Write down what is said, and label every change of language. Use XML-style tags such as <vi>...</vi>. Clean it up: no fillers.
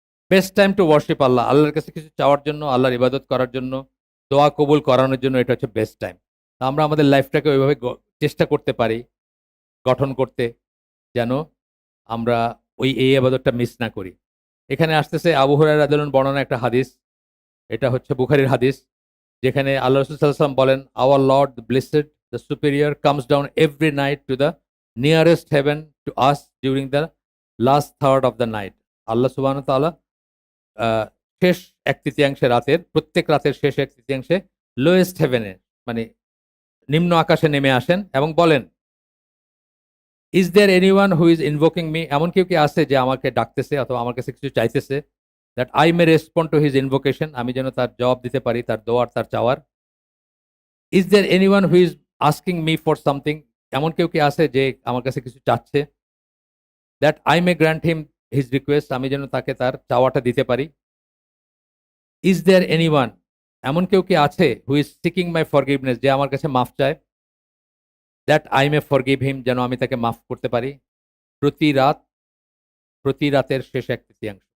<en>Best time to worship Allah.</en> <bn>আল্লাহর কাছে কিছু চাওয়ার জন্য, আল্লাহর ইবাদত করার জন্য, দোয়া কবুল করানোর জন্য এটা হচ্ছে বেস্ট টাইম। তো আমরা আমাদের লাইফটাকে ওইভাবে চেষ্টা করতে পারি গঠন করতে, যেন আমরা এই ইবাদতটা মিস না করি। এখানে আসতেছে আবু হুরায়রা রাদিয়াল্লাহু আনহু বর্ণনা একটা হাদিস। এটা হচ্ছে বুখারীর হাদিস। যেখানে আল্লাহ রাসূল সাল্লাল্লাহু আলাইহি ওয়াসাল্লাম বলেন,</bn> <en>"Our Lord, the Blessed, the Superior, comes down every night to the nearest heaven to us during the last third of the night."</en> <bn>আল্লাহ সুবহানাহু ওয়া তাআলা আ শেষ 1/3 রাতের, প্রত্যেক রাতের শেষ 1/3 লোয়েস্ট হেভেনে, মানে নিম্ন আকাশে নেমে আসেন এবং বলেন,</bn> <en>"Is there anyone who is invoking me?"</en> <bn>এমন কেউ কি আছে যে আমাকে ডাকতেছে অথবা আমার কাছে কিছু চাইতেছে?</bn> <en>"That I may respond to his invocation."</en> <bn>আমি যেন তার জবাব দিতে পারি, তার দোয়ার, তার চাওয়ার।</bn> <en>"Is there anyone who is asking me for something?"</en> <bn>এমন কেউ কি আছে যে আমার কাছে কিছু চাচ্ছে?</bn> <en>"That I may grant him his request."</en> <bn>আমি যেন তাকে তার চাওয়াটা দিতে পারি।</bn> <en>"Is there anyone?"</en> <bn>এমন কেউ কি আছে</bn> <en>who is seeking my forgiveness,</en> <bn>যে আমার কাছে মাফ চায়?</bn> <en>"That I may forgive him."</en> <bn>যেন আমি তাকে মাফ করতে পারি। প্রতি রাত, প্রতি রাতের শেষ 1/3।</bn>